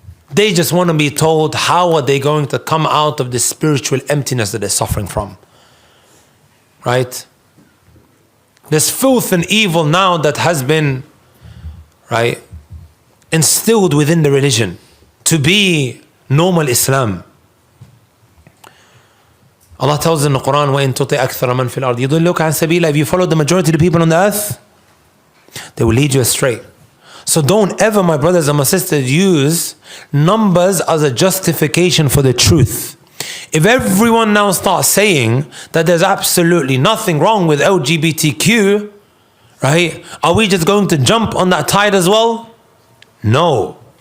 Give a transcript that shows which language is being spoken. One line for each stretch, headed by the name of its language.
English: They just want to be told how are they going to come out of this spiritual emptiness that they're suffering from. Right? There's filth and evil now that has been, right, instilled within the religion to be normal Islam. Allah tells us in the Quran,
Arabic: وَإِن تُطِعْ أَكْثَرَ مَنْ فِي الْأَرْضِ يُضِلُّكَ عَنْ سَبِيلِ.
English: If you follow the majority of the people on the earth, they will lead you astray. So don't ever, my brothers and my sisters, use numbers as a justification for the truth. If everyone now starts saying that there's absolutely nothing wrong with LGBTQ, right, are we just going to jump on that tide as well? No.